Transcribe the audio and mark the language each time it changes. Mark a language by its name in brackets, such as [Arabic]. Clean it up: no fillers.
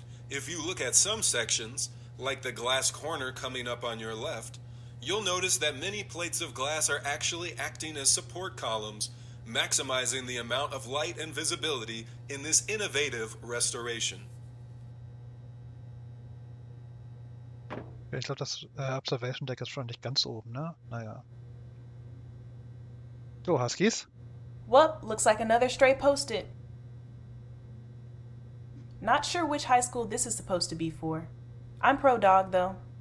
[English] If you look at some sections, like the glass corner coming up on your left, you'll notice that many plates of glass are actually acting as support columns, maximizing the amount of light and visibility in this innovative restoration. [German] Ich glaube, das Observation Deck ist schon nicht ganz oben, ne? Naja. [English] So, Huskies. Well, looks like another stray post-it. Not sure which high school this is supposed to be for. I'm pro dog, though.